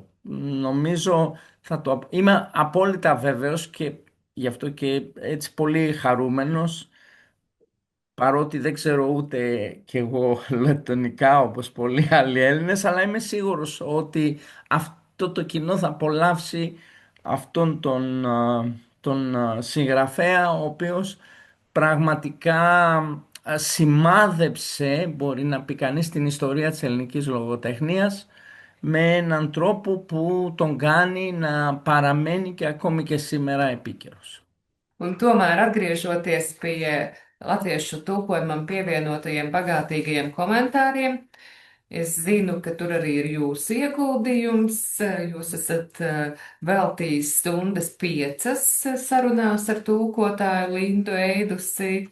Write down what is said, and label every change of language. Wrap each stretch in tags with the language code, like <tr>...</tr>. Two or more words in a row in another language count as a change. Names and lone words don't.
<el>Νομίζω είμαι απόλυτα βέβαιος, και γι' αυτό και έτσι πολύ χαρούμενος, παρότι δεν ξέρω ούτε κι εγώ λετονικά όπως πολλοί άλλοι Έλληνες, αλλά είμαι σίγουρος ότι αυτό το κοινό θα απολαύσει αυτόν τον συγγραφέα, ο οποίος πραγματικά σημάδεψε, μπορεί να πει κανείς, την ιστορία της ελληνικής λογοτεχνίας με έναν τρόπο που τον κάνει να παραμένει και ακόμη και σήμερα επίκαιρος.</el> <lv>Un tomēr, atgriežoties pie latviešu tulkojumam pievienotajiem bagātīgajiem komentāriem, es zinu, ka tur arī ir jūsu ieguldījums. Jūs esat veltījis stundas piecas sarunās ar tulkotāju Lindu Eidusi.</lv>